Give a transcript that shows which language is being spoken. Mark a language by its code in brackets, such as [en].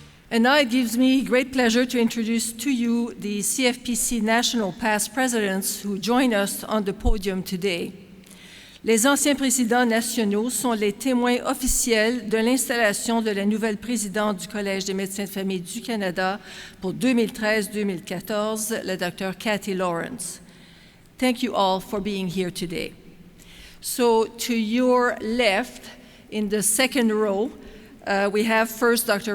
[en] And now it gives me great pleasure to introduce to you the CFPC national past presidents who join us on the podium today. [fr] Les anciens présidents nationaux sont les témoins officiels de l'installation de la nouvelle présidente du Collège des médecins de famille du Canada pour 2013-2014, la Dr. Cathy Lawrence. [en] Thank you all for being here today. So to your left, in the second row, we have first Dr.